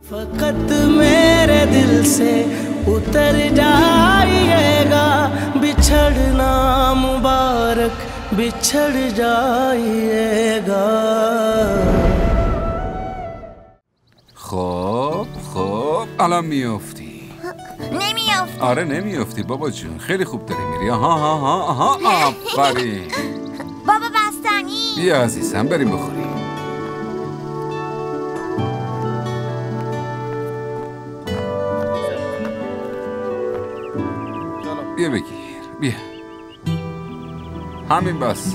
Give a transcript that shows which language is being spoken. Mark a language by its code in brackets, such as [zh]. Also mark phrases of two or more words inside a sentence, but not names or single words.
[hi] फकत मेरे दिल से उतर जाइएगा बिछड़ना मुबारक बिछड़ जाइएगा. [fa] خب الان میافتی. نمیافتی. آره نمیافتی بابا جون، خیلی خوب داری میری. آها آفرین. بابا بستنی. بیا عزیزم بریم بخوریم. بیا بگیر بیا، همین بس.